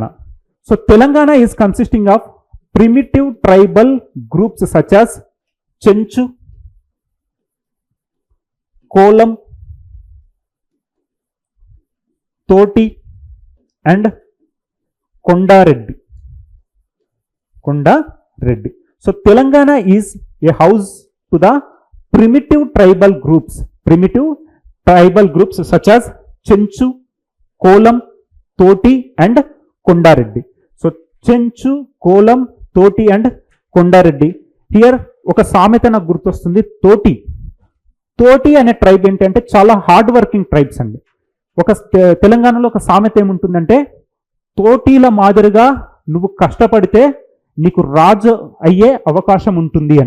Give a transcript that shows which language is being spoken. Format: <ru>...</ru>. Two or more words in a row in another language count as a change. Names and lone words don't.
<en>So Telangana is consisting of primitive tribal groups such as Chenchu, Kolam, Toti and Kondareddy. So Telangana is a house to the primitive tribal groups such as Chenchu, Kolam, Toti and Kondareddy. So Chenchu, Kolam, Toti and Kondareddy.</en> <te>Here ఒక సామెత నాకు గుర్తొస్తుంది. తోటి అనే ట్రైబ్ ఏంటంటే చాలా</te> <en>hard working tribes</en> <te>అండి. ఒక తెలంగాణలో ఒక సామెత ఏముంటుందంటే, తోటీల మాదిరిగా నువ్వు కష్టపడితే నీకు రాజు అయ్యే అవకాశం ఉంటుంది అని.</te>